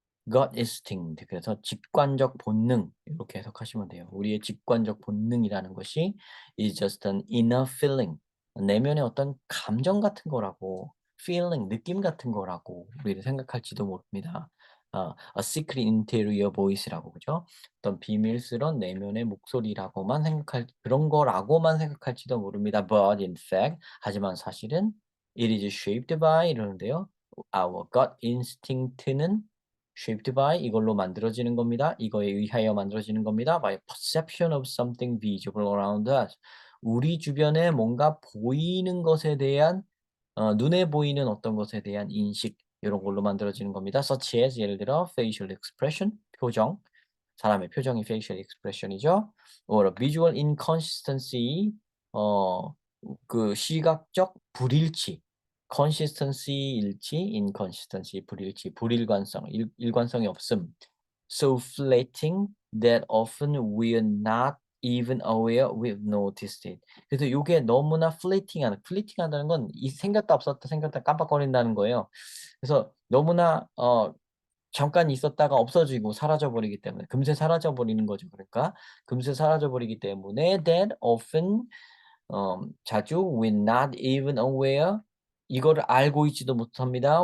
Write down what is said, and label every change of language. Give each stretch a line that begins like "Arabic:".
Korean: gut instinct 그래서 직관적 본능 이렇게 해석하시면 돼요. 우리의 직관적 본능이라는 것이
English: is just an inner feeling
Korean: 내면의 어떤 감정 같은 거라고 feeling 느낌 같은 거라고 우리는 생각할지도 모릅니다.
English: a secret interior voice라고 그죠?
Korean: 어떤 비밀스런 내면의 목소리라고만 생각할 그런 거라고만 생각할지도 모릅니다.
English: But in fact
Korean: 하지만 사실은
English: it is shaped by
Korean: 이러는데요.
English: Our gut instinct는 shaped by
Korean: 이걸로 만들어지는 겁니다. 이거에 의하여 만들어지는 겁니다.
English: by perception of something visible around us.
Korean: 우리 주변에 뭔가 보이는 것에 대한 눈에 보이는 어떤 것에 대한 인식 이런 걸로 만들어지는 겁니다.
English: such as
Korean: 예를 들어
English: facial expression
Korean: 표정 사람의 표정이
English: facial expression이죠. or visual inconsistency
Korean: 어 그 시각적 불일치 consistency 일치, inconsistency 불일치, 불일관성, 일관성이 없음.
English: So fleeting that often we're not even aware we've noticed it.
Korean: 그래서 요게 너무나 fleeting하다는 건 이 생겼다 없었다 생겼다 깜빡거린다는 거예요. 그래서 너무나 잠깐 있었다가 없어지고 사라져 버리기 때문에 금세 사라져 버리는 거죠. 그러니까 금세 사라져 버리기 때문에
English: that often
Korean: 자주
English: we're not even aware
Korean: 이거를 알고 있지도 못합니다.